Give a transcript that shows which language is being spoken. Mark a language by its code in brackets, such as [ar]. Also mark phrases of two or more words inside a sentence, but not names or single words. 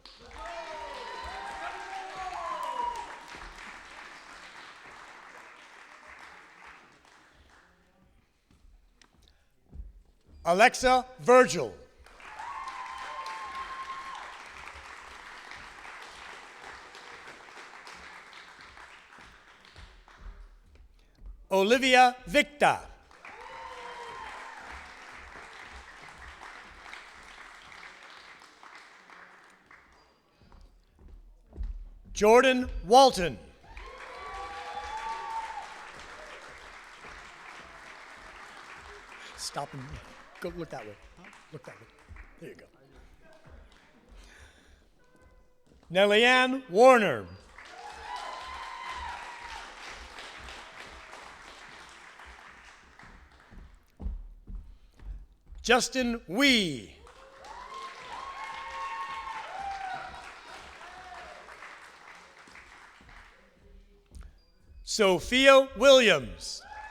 [en] Alexa Virgil. Olivia Victa. Jordan Walton. Stop and go look that way. Look that way. There you go. Nellie-Ann Warner. Justin Wee. Sophia Williams.